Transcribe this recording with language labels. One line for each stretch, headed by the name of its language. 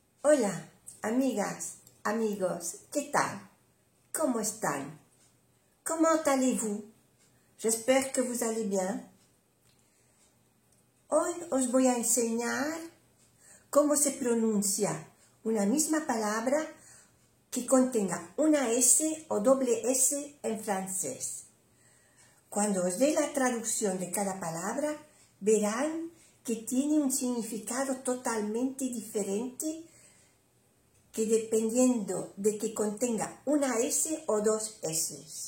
Spanish: Hola, amigas, amigos, ¿qué tal? ¿Cómo están?
French: Comment allez-vous? J'espère que vous allez bien.
Spanish: Hoy os voy a enseñar cómo se pronuncia una misma palabra que contenga una S o doble S en francés. Cuando os dé la traducción de cada palabra, verán que tiene un significado totalmente diferente que dependiendo de que contenga una S o dos S.